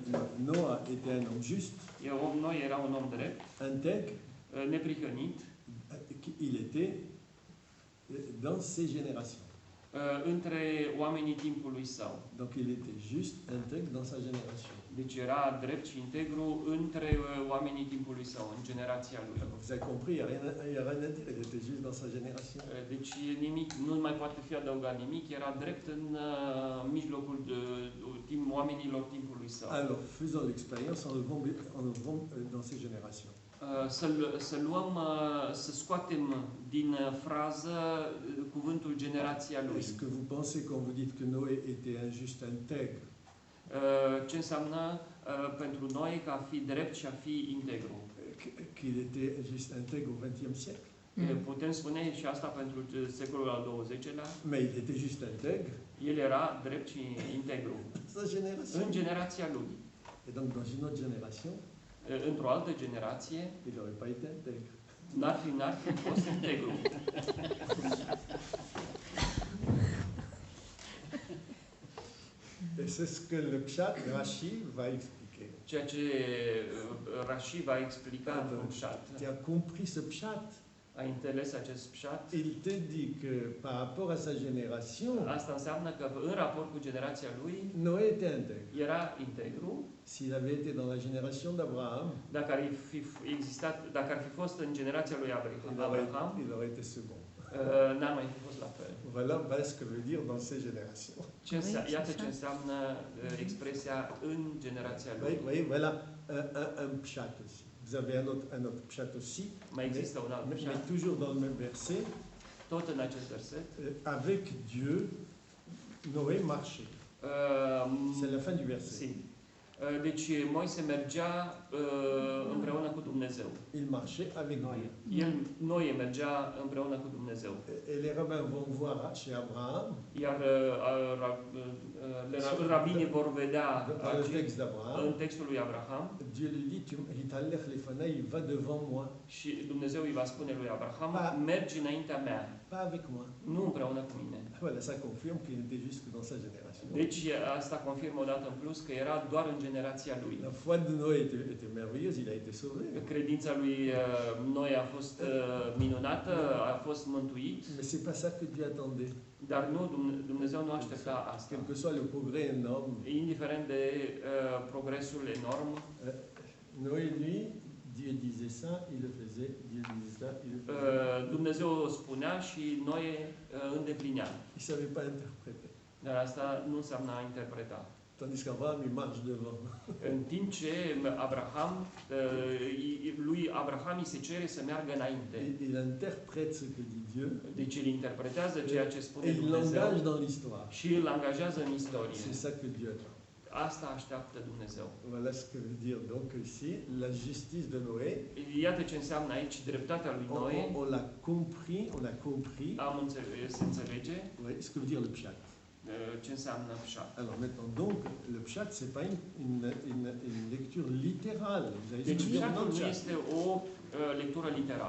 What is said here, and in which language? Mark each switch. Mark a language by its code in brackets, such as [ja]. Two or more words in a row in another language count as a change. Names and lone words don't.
[fr] Noah était un homme juste, [ro] Noe era un om drept, [fr] intègre, [ro] neprihănit, [fr] il était dans ses générations. [ro] între oamenii timpului său. [fr] Donc il était juste, intègre dans sa génération. [ro] Deci era drept și integru între oamenii timpului său, în generația lui. [fr] Vous avez compris, il n'y a rien à dire, il était juste dans sa génération. [ro] Deci nimic, nu mai poate fi adăugat nimic, era drept în mijlocul oamenilor timpului său. [fr] Alors, faisons l'expérience, enlevons dans ces générations. [ro] Să scoatem din frază cuvântul generația lui. [fr] Est-ce que vous pensez quand vous dites que Noé était un juste intègre? [ro] Ce înseamnă pentru noi ca a fi drept și a fi integru? [fr] Qu'il était juste intègre au XXe siècle? [ro] Putem spune și asta pentru secolul al XX-lea. [fr] Mais il était juste intègre. [ro] El era drept și integru [fr] Sa génération. [ro] în generația lui. [fr] Et donc dans une autre génération, [ro] Într-o altă generație, [fr] il n'aurait pas été intègre. [ro] n-ar fi fost integru. [fr] Et c'est ce que le pshat, Rashi, va expliquer. [ro] Ceea ce Rashi va explica într-un pshat. [fr] Tu as compris ce pshat? [ro] Ai înțeles acest pshat? [fr] Il te dit que par rapport à sa génération, [ro] Asta înseamnă că în raport cu generația lui [fr] Noé était intègre. [ro] era integru. [fr] S'il avait été dans la génération d'Abraham, [ro] Dacă ar fi fost în generația lui Abraham, [fr] il aurait été second. [ro] n-ar mai fi fost la fel. [fr] Voilà ce que veut dire dans ces générations. [ro] Iată ce înseamnă expresia în generația lui. [fr] Oui, voilà un pshat aussi. Vous avez un autre pshat aussi, [ro] Mai există un alt [fr] mais pshat, toujours dans le même verset. [ro] tot în acest verset. [fr] Avec Dieu, Noé marchait. C'est la fin du verset. Si. [ro] Deci Moise mergea împreună cu Dumnezeu. [fr] Il marchait avec Dieu. [ro] Noe mergea împreună cu Dumnezeu. [fr] Et les rabbins vont voir chez Abraham, [ro] Iar rabinii vor vedea [fr] dans le texte d'Abraham, [ro] în textul lui Abraham [fr] Dieu lui dit, [he] Hitalech lefanai, [fr] il va devant moi, [ro] și Dumnezeu îi va spune lui Abraham, mergi înaintea mea, [fr] pas avec moi. [ro] nu împreună cu mine. [fr] Voilà, ça confirme qu'il était juste que dans sa génération. [ro] Deci asta confirmă odată în plus că era doar în generația lui. [fr] La foi de Noé était merveilleuse, il a été sauvé. [ro] Credința lui Noe a fost minunată, a fost mântuit, [fr] Mais c'est pas ça que Dieu attendait. [ro] dar Dumnezeu nu aștepta asta. [fr] Quel que soit le progrès énorme, [ro] Indiferent de progresul enorm, [fr] Noé, lui, Dieu disait ça, il le faisait, Dieu disait ça, il le faisait. [ro] Dumnezeu spunea și Noe îndeplinea. [fr] Il ne savait pas interpréter. [ro] Dar asta nu înseamnă a interpreta. [fr] Tandis qu'Abraham, il marche devant. [ro] În timp ce lui Abraham îi se cere să meargă înainte. [fr] Il interprète ce que dit Dieu. [ro] Deci el interpretează ceea ce spune [fr] Et il [ro] Dumnezeu [fr] l'engage dans l'histoire. [ro] și îl angajează în istorie. [fr] C'est ça que Dieu attend. [ro] Asta așteaptă Dumnezeu. [fr] Voilà ce que veut dire donc ici la justice de Noé. [ro] Iată ce înseamnă aici dreptatea lui Noe. [fr] On l'a compris. [ro] Se înțelege. [fr] Oui, ce que veut dire le pshat. [ro] ce înseamnă pșat. [fr] Alors maintenant, donc, le pshat, ce n'est pas une lecture littérale. Vous avez [ro] Deci [fr] dit, [ro] pșatul [fr] non, [ro] nu este o lectură literală,